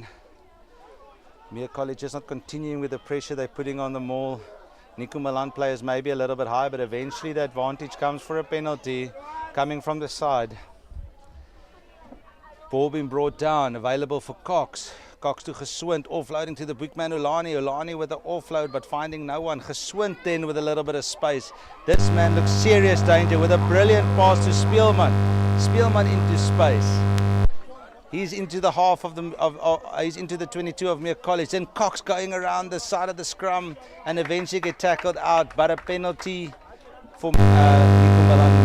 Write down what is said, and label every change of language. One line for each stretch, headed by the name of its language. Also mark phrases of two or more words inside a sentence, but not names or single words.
English: Muir College is not continuing with the pressure they're putting on the maul. Nico Malan players maybe a little bit high, but eventually the advantage comes for a penalty coming from the side. Ball being brought down, available for Cox. Cox to Geswind, offloading to the bookman Ulani. Ulani with the offload, but finding no one. Geswind then with a little bit of space. This man looks serious danger with a brilliant pass to Spielman. Spielman into space. He's into the half of the, he's into the 22 of Muir College. Then Cox going around the side of the scrum and eventually get tackled out, but a penalty for Nico Malan.